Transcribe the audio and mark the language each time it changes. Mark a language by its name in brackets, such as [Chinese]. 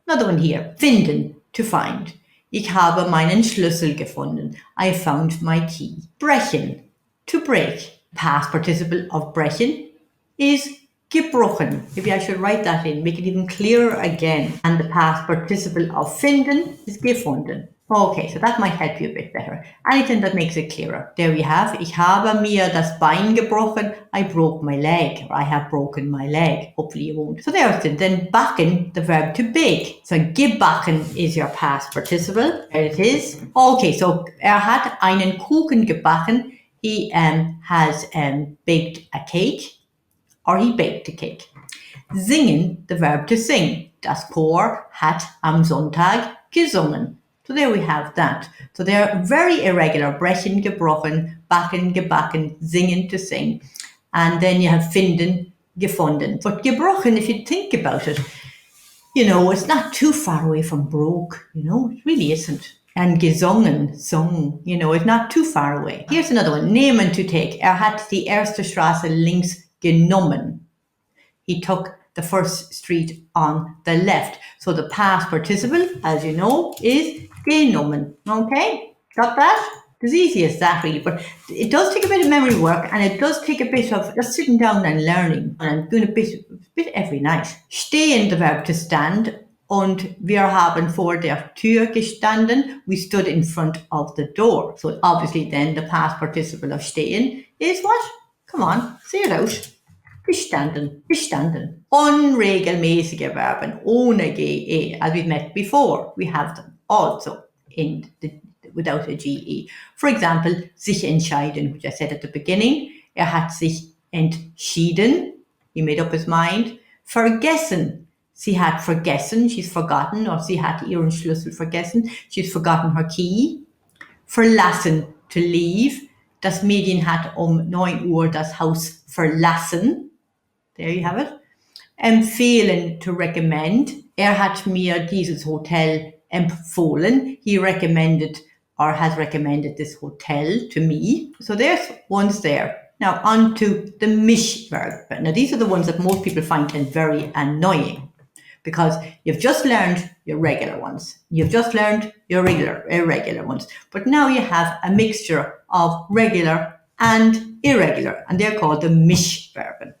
[English] Another one here, finden, to find. [German] Ich habe meinen Schlüssel gefunden. [English] I found my key. Brechen, to break. Past participle of brechen is gebrochen. Maybe I should write that in, make it even clearer again. And the past participle of finden is gefunden. Okay, so that might help you a bit better. Anything that makes it clearer. There we have, [German] ich habe mir das Bein gebrochen. [English] I broke my leg, or I have broken my leg. Hopefully you won't. So there's it. Then backen, the verb to bake. So gebacken is your past participle. There it is. Okay, so [German] hat einen Kuchen gebacken. [English] He has baked a cake, or he baked a cake. Singen, the verb to sing. [German] Das Chor hat am Sonntag gesungen. [English] So there we have that. So they're very irregular. [German] Brechen, gebrochen, backen, gebacken, singen, [English] to sing. And then you have finden, gefunden. But gebrochen, if you think about it, you know, it's not too far away from broke, you know, it really isn't. And gesungen, sung, you know, it's not too far away. Here's another one, nehmen, to take. [German] Hat die erste Straße links genommen. [English] He took the first street on the left. So the past participle, as you know, is genommen. Okay, got that? It's easy as that, really, but it does take a bit of memory work, and it does take a bit of just sitting down and learning, and doing a bit every night. [German] Stehen, [English] the verb to stand, [German] und wir haben vor der Tür gestanden. [English] We stood in front of the door. So obviously then the past participle of stehen is what? Come on, say it out. [German] Gestanden, gestanden. Unregelmäßige Verben ohne GE, [English] as we've met before. We have them also without a GE. For example, sich entscheiden, which I said at the beginning. [German] Hat sich entschieden. [English] He made up his mind. Vergessen. [German] Sie hat vergessen. [English] She's forgotten. Or [German] sie hat ihren Schlüssel vergessen. [English] She's forgotten her key. [German] Verlassen, [English] to leave. [German] Das Mädchen hat 9 Uhr das Haus verlassen. [English] There you have it. [German] Empfehlen, [English] to recommend. [German] Hat mir dieses Hotel empfohlen. [English] He recommended or has recommended this hotel to me. So there's ones there. Now on to the mich verb. Now these are the ones that most people find very annoying, because you've just learned your regular ones. You've just learned your irregular ones. But now you have a mixture of regular and irregular, and they're called the mich verben.